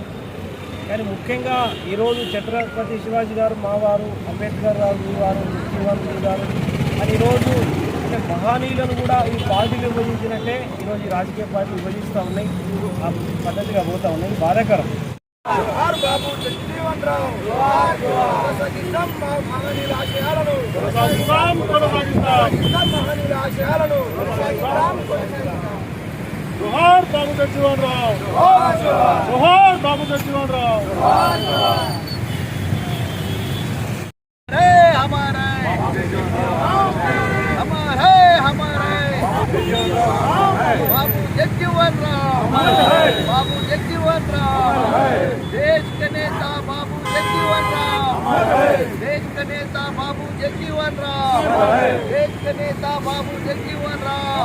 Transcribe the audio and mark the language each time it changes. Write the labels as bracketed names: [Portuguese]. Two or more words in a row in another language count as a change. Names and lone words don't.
[Telugu] కానీ ముఖ్యంగా ఈరోజు ఛత్రపతి శివాజీ గారు మావారు, అంబేద్కర్ గారు మీ వారు, జగ్జీవన్ గారు అని ఈరోజు అంటే మహనీయులను కూడా ఈ పార్టీలు విభజించినట్టే ఈరోజు ఈ రాజకీయ పార్టీలు విభజిస్తూ ఉన్నాయి, ఆ పద్ధతిగా పోతూ ఉన్నాయి. బాధాకరం. జగజీవన్ రావు కొనసాగిద్దాం మహనీయుల ఆశయాలను మహనీయుల ఆశయాలను జోహార్ బాబు జగజీవన్ రావు, జోహార్ బాబు జగజీవన్ రావు. [Hindi] हमारे बाबू जगजीवन राम, बाबू जगजीवन राम, देश के नेता बाबू जगजीवन राम, देश के नेता बाबू जगजीवन राम, देश के नेता बाबू जगजीवन राम.